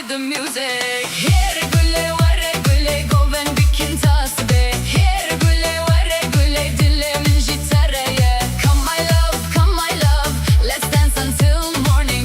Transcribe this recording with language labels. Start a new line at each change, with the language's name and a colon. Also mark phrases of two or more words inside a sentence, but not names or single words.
Kurdish: music. Here gule ware gule goven bikin tasbe. Here gule ware gule dilimin jitareye.
English: Come my love, let's dance until morning.